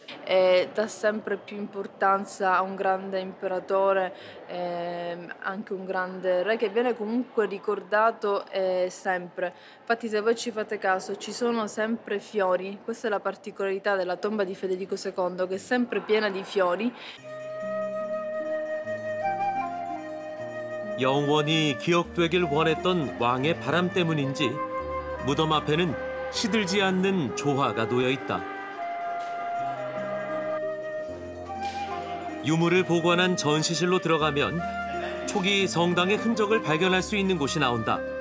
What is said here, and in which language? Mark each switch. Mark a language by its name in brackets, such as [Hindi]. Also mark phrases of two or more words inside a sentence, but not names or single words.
[Italian] e dà sempre più importanza a un grande imperatore, anche un grande re che viene comunque ricordato sempre. Infatti se voi ci fate caso ci sono sempre fiori, questa è la particolarità della tomba di Federico II che è sempre piena di fiori. [Korean] 영원히 기억되길 원했던 왕의 바람 때문인지 무덤 앞에는 시들지 않는 조화가 놓여 있다. 유물을 보관한 전시실로 들어가면 초기 성당의 흔적을 발견할 수 있는 곳이 나온다.